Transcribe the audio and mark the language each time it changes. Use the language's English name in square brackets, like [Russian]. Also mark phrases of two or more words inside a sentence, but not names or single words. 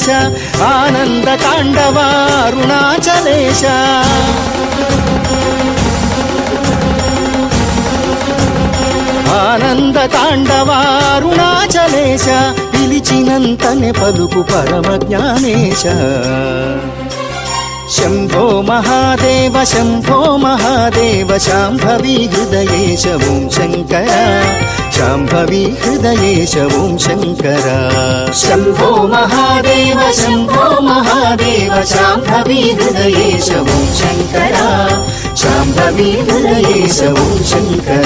[Telugu] ఆనంద తాండవారుణాచలేశ ఆనంద తాండవారుణాచలేశ। పిలిచినంతనే పలుకు పరమ జ్ఞానేశ। [Sanskrit] शंभो महादेव शांभवी हृदयेश ओं शंकर शांभवी हृदयेश ओं शंकर। शंभो महादेव शांभवी हृदयेश ओं शंकर शांभवी हृदयेश ओं शंकर।